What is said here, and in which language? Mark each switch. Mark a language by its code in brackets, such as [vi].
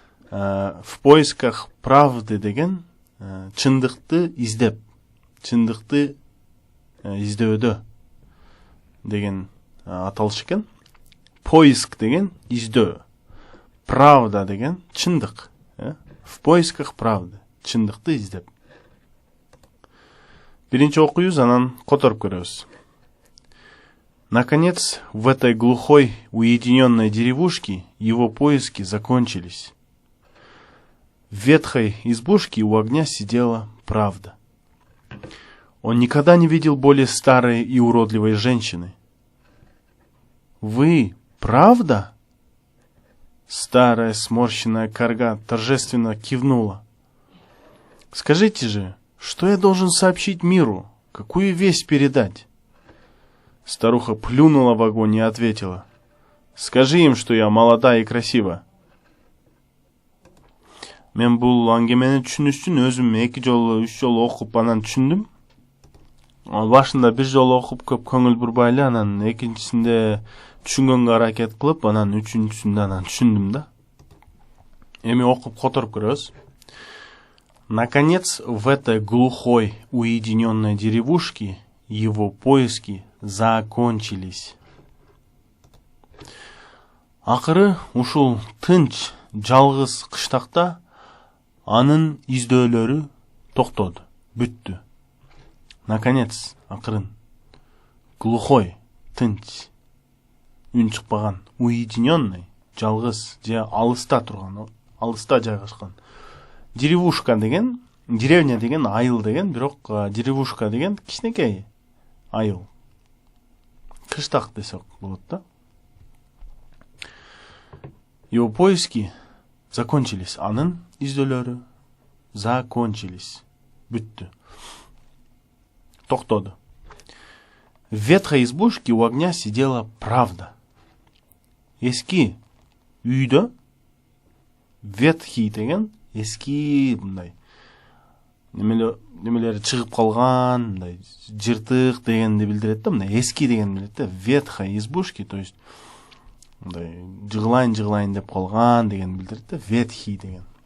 [ru] В поисках правды [ky] деген чындыкты издеп, чындыкты издөдө деген аталыш экен. Поиск деген издөө, правда деген чындык. [ru] В поисках правды. [ky] Чындыкты издеп. Биринчи окуйбуз, анан которуп көрөбүз. [ru] Наконец, в этой глухой, уединенной деревушке его поиски закончились. В ветхой избушке у огня сидела правда. Он никогда не видел более старой и уродливой женщины. «Вы правда?» Старая сморщенная карга торжественно кивнула. «Скажите же, что я должен сообщить миру? Какую весть передать?» Старуха плюнула в огонь и ответила. «Скажи им, что я молода и красива». [ky] Мен бул аңгемени түшүнүш үчүн өзүм 2 жолу 3 жолу окуп анан түшүндүм. Башында 1 жолу окуп көп көңүл бурбай эле, анан экинчисинде түшүнгөнгө аракет кылып, анан үчүнчүсүндө анан түшүндүм да. Эми окуп которуп көрөбүз. [ru] Наконец, в этой глухой, уединенной деревушке его поиски закончились. [ky] Акыры ушул тынч, жалгыз кыштакта анын издөөлөрү токтоду, бүттү. Наконец, акырын. Глухой, тынч, үн чыкпаган, уединенный, жалгыз, же алыста турган, алыста жайгашкан. Деревушка деген, деревня деген айыл деген, бирок деревушка деген кичинекей айыл. Кыштак десек болот да. [ru] Его поиски закончились. [ky] Анын издөөлөрү закончились. Бүттү. Токтоду. [ru] В ветхой избушке у огня сидела правда. [ky] Эски үйдө, ветхий деген эски мындай немелери чыгып калган, мындай жыртык дегенди билдирет да, мындай эски деген билдирет да. [ru] Ветхой избушки, то есть [ky] мындай жыгылайын деп калган деген билдирет да. Ветхий деген.